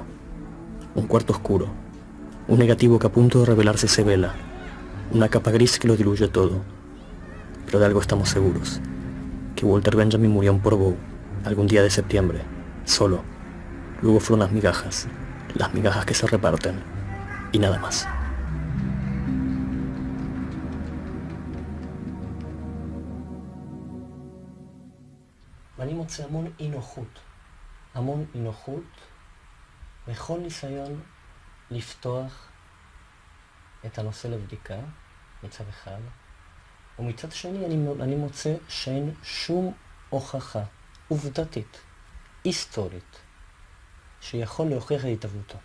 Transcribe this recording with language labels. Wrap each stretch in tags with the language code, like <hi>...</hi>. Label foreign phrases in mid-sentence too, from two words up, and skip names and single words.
<es>Un cuarto oscuro, un negativo que a punto de revelarse se vela, una capa gris que lo diluye todo. Pero de algo estamos seguros, que Walter Benjamin murió en Portbou, algún día de septiembre, solo. Luego fueron las migajas que se reparten, y nada más.</es> <he>ואני מוצא המון אי נוחות בכל ניסיון לפתוח את הנושא לבדיקה מצד אחד, ומצד שני אני מוצא שאין שום הוכחה עובדתית, היסטורית, שיכול להוכיח את התהוותו.</he>